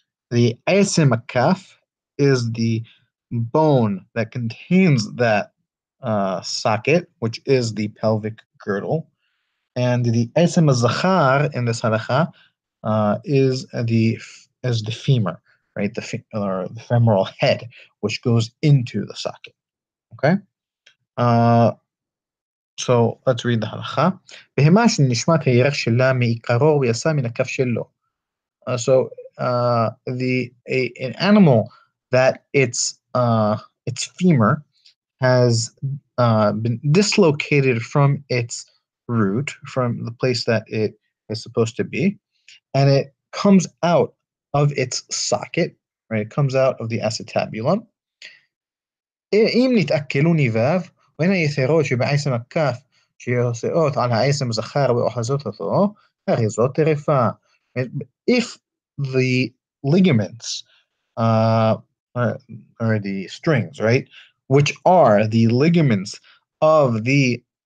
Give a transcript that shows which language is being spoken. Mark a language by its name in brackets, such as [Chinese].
[English] The asim kaf is the bone that contains that socket, which is the pelvic girdle, and the asim zachar in this halacha is the femur, right? Or the femoral head, which goes into the socket. Okay. So let's read the halacha. [Hebrew] בהמה שנשמת הירך שלה מעיקרו ויצא מן הכף שלו. [English] So an animal that its femur has been dislocated from its root, from the place that it is supposed to be, and it comes out of its socket, right? It comes out of the acetabulum. [Hebrew] אם נתעכלו ניביו, והן היתרות שבעצם הכף שיוצאות על העצם זכר ואוחזות אותו, הרי זאת טרפה. [English] If the ligaments or the strings, right, which are the ligaments of the